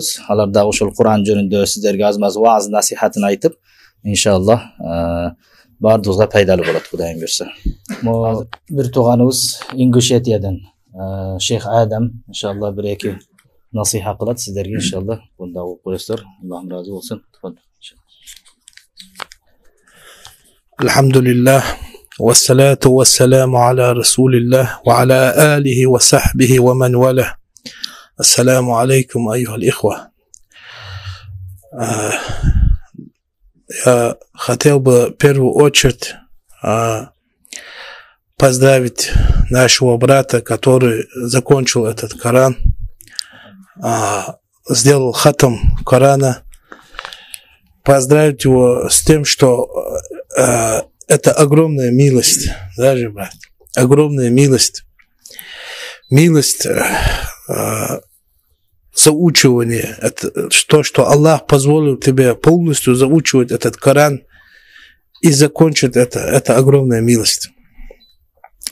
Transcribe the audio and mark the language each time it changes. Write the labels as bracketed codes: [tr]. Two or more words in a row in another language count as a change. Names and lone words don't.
[uz] Ularda o'shal Qur'on jönünde sizlarga azmaz va'z nasihatini aytib inshaalloh barduzga foydali bo'ladi Xudoyim buyursa. Bir tug'animiz Ingushetiya'dan Sheyx Adam inshaalloh bir iki nasihat qiladi sizlarga inshaalloh. Bunda o'qib qo'yasizlar. Alloh rozi bo'lsin. [ar] Alhamdulillah والصلاة والسلام على رسول الله وعلى آله وصحبه ومن والاه. السلام عليكم أيها الإخوة. [ru] Я хотел бы в первую очередь поздравить нашего брата, который закончил этот Коран, сделал хатам Корана, поздравить его с тем, что это огромная милость, даже брат, огромная милость, заучивание, это то, что Аллах позволил тебе полностью заучивать этот Коран и закончить это огромная милость.